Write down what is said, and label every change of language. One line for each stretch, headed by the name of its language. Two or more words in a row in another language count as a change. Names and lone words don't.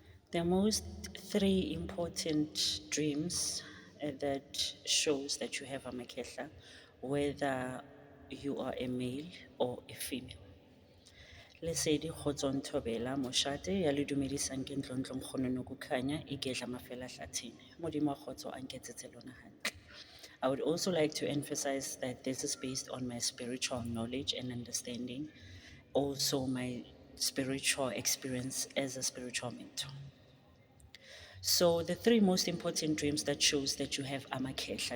English: The most three important dreams that shows that you have a makehla, whether you are a male or a female.
Northern Sotho: Lesedi kgotsong thobela moshate ya le dumedisang ke Ndlondlo Nkgono Nokukhanya igedla mafela hlathini. Modimo a kgotso a nketsetse lona hantle.
English: I would also like to emphasize that this is based on my spiritual knowledge and understanding, also my spiritual experience as a spiritual mentor. So the three most important dreams that shows that you have amakehla.